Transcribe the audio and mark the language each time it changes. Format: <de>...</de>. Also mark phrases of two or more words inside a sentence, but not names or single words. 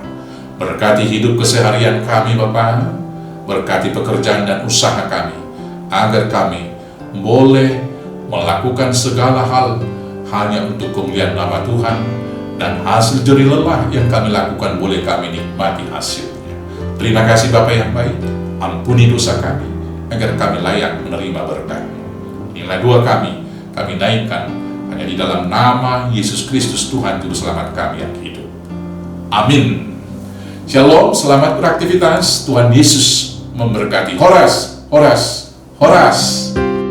<id>Berkati hidup keseharian kami Bapa, berkati pekerjaan dan usaha kami, agar kami boleh melakukan segala hal hanya untuk kemuliaan nama Tuhan, dan hasil jerih lelah yang kami lakukan boleh kami nikmati hasilnya. Terima kasih Bapa yang baik, ampuni dosa kami, agar kami layak menerima berkat. Inilah doa kami naikkan hanya di dalam nama Yesus Kristus Tuhan Juru Selamat kami yang hidup. Amin. Shalom, selamat beraktivitas. Tuhan Yesus memberkati.</id> <bbc>Horas, horas, horas.</bbc>